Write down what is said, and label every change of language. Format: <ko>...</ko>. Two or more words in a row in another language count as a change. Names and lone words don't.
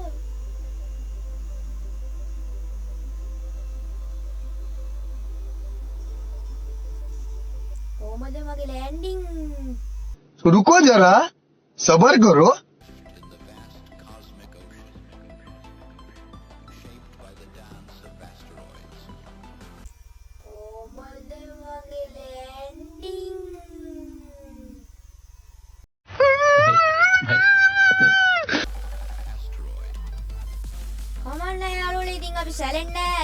<si>කොහමද මගේ ලෑන්ඩින්</si> <hi>रुको जरा सबर करो</hi> <si>කොහමද මගේ ලෑන්ඩින් අපි සැලෙන්නේ නැහැ.</si>